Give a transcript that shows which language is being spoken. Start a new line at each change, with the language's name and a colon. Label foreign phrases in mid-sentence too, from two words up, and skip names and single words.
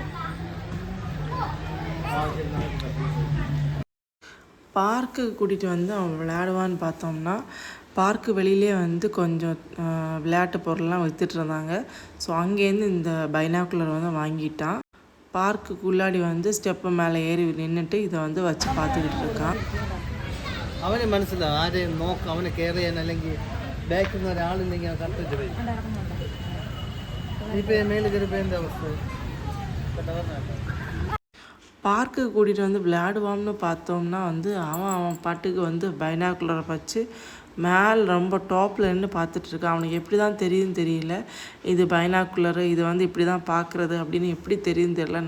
Tamil: பார்க்கு கூட்டிகிட்டு வந்து அவன் விளையாடுவான்னு பார்த்தோம்னா பார்க்கு வெளியிலே வந்து கொஞ்சம் விளையாட்டு பொருள்லாம் விற்றுட்டு இருந்தாங்க. ஸோ அங்கேருந்து இந்த பைனாக்குலர் வந்து வாங்கிட்டான். பார்க்குக்குள்ளாடி வந்து ஸ்டெப்பு மேலே ஏறி நின்றுட்டு இதை வந்து வச்சு பார்த்துக்கிட்டு இருக்கான்.
Malayalam: അവന് മനസ്സിലാവും ആരെയും നോക്കാം, അവനെ കെയർ ചെയ്യാൻ. അല്ലെങ്കിൽ ബാക്കിൽ നിന്ന് ഒരാളില്ലെങ്കിൽ അവൻ കത്തിട്ട് പോയി. ഇപ്പം മേളിൽ കയറിപ്പോൾ എന്താ അവസ്ഥ?
Tamil: பார்க்குக்கு கூட்டிகிட்டு வந்து விளையாடுவான்னு பார்த்தோம்னா வந்து அவன் பாட்டுக்கு வந்து பைனாக்குலரை வச்சு மேலே ரொம்ப டாப்பில் நின்று பார்த்துட்ருக்கான். அவனுக்கு எப்படி தான் தெரியுதுன்னு தெரியல. இது பைனாக்குலரு, இது வந்து இப்படி தான் பார்க்குறது அப்படின்னு எப்படி தெரியுதுன்னு தெரியல.